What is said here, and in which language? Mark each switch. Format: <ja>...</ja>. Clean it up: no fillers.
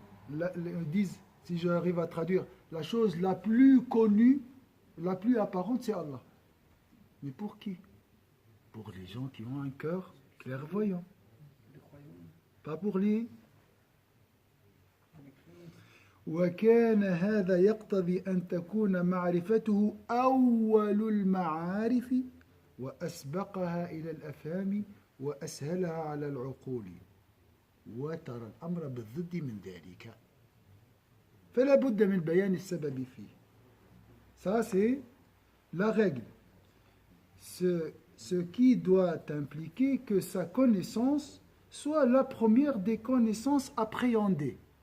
<fr>Ils disent, si j'arrive à traduire, la chose la plus connue, la plus apparente, c'est Allah. Mais pour qui? Pour les gens qui ont un cœur clairvoyant. Pas pour les</fr> <ar>وكان هذا يقتضي أن تكون معرفته أول المعارف وأسبقها إلى الأفهام وأسهلها على العقول وترى الأمر بالضد من ذلك فلا بد من بيان السبب فيه.</ar> <fr>Ça c'est la règle. Ce qui doit impliquer que sa connaissance soit la première des connaissances appréhendées.</fr>